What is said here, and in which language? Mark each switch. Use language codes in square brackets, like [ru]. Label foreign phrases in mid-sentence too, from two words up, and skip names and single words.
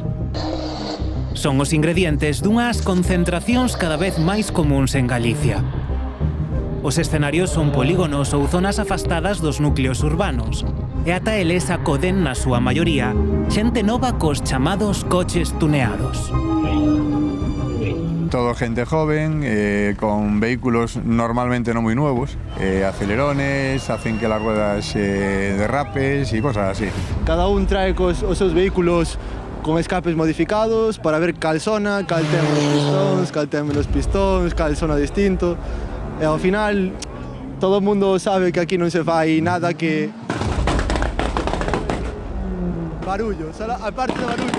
[gl] Son os ingredientes dunhas concentracións cada vez máis comuns en Galicia. Os escenarios son polígonos ou zonas afastadas dos núcleos urbanos, e ata eles acoden na súa maioría xente nova cos chamados coches tuneados. [es] Todo gente joven, con vehículos normalmente no muy nuevos, acelerones, hacen que las ruedas derrapes y cosas así. [gl] Cada un trae os seus vehículos con escapes modificados para ver cal sona, cal ten menos pistóns, cal sona distinto. E ao final, todo o mundo sabe que aquí non se fai nada que... barullo, aparte de barullo.